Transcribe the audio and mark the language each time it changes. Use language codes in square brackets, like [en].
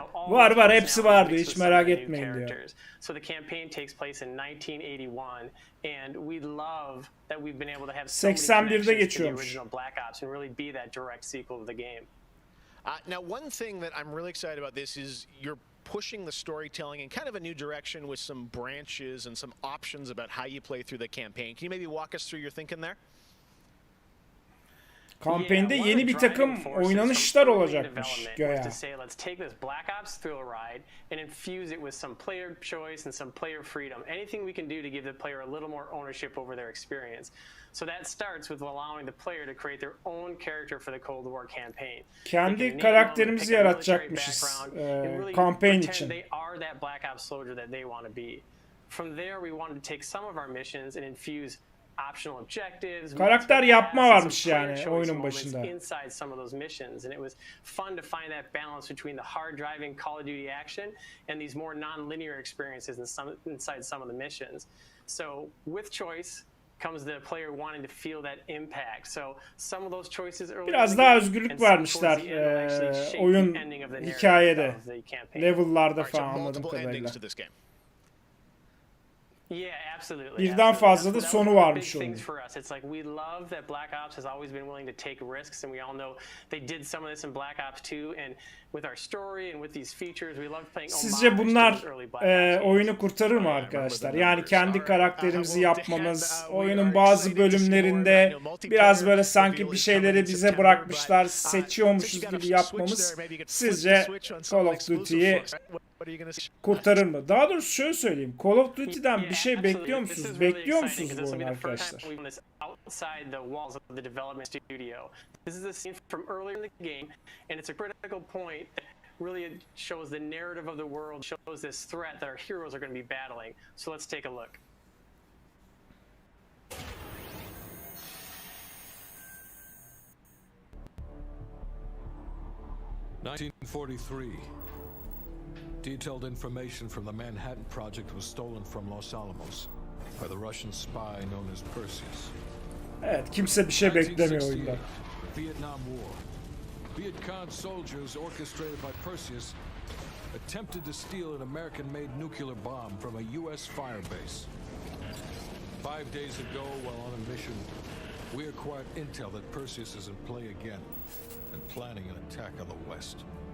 [tr] Var hepsi vardı, hiç merak etmeyin diyor. [en] So the campaign takes place in 1981 and we love that we've been able to have so many connections to the [tr] geçiyormuş. [en] original Black Ops and really be that direct sequel of the game. Now, one thing that I'm really excited about this is you're pushing the storytelling in kind of a new direction with some branches and some options about how you play through the campaign. Can you maybe walk us through your thinking there? [tr] Kampanyada yeni bir takım oynanışlar olacakmış göya. [en] Let's take this Black Ops thrill ride and infuse it with some player choice and some player freedom. Anything we can do to give the player a little more ownership over their experience. So that starts with allowing the player to create their own character for the Cold War campaign. [tr] Kendi karakterimizi yaratacakmışız kampanya için. [en] They are that Black Ops soldier that they want to be. From there we wanted to take some of our missions and infuse optional objectives. [tr] Karakter yapma varmış yani oyunun başında. [en] Inside some of those missions, and it was fun to find that balance between the hard driving Call of Duty action and these more non-linear experiences inside some of the missions. So with choice comes the player wanting to feel that impact. So some of those choices early [tr] biraz daha özgürlük vermişler oyun hikayede, level'larda falan anladığım kadarıyla. [en] Yeah, absolutely. [tr] Birden fazla da sonu varmış onun. [en] It's like we love that Black Ops has always been willing to take risks, and we all know they did some of this in Black Ops 2, and with our story and with these features, we love playing. [tr] Sizce bunlar oyunu kurtarır mı arkadaşlar? Yani kendi karakterimizi yapmamız, oyunun bazı bölümlerinde biraz böyle sanki bir şeyleri bize bırakmışlar, seçiyormuşuz gibi yapmamız sizce Call of Duty'yi kurtarır mı? Daha doğrusu şöyle söyleyeyim. Call of Duty'den bir şey bekliyor musunuz? Bekliyor musunuz bu oyunu arkadaşlar? [en] Outside the walls of the development studio. This is a scene from earlier in the game, and it's a critical point that really shows the narrative of the world, shows this threat that our heroes are going to be battling. So let's take a look. "1943. Detailed information from the Manhattan Project was stolen from Los Alamos by the Russian spy known as Perseus. [tr] Evet, kimse bir şey beklemiyor oyundan. [en] Vietnam War. Vietcong soldiers orchestrated by Perseus attempted to steal an American-made nuclear bomb from a U.S. firebase. 5 days ago, while on a mission, we acquired intel that Perseus is in play again and planning an attack on the West.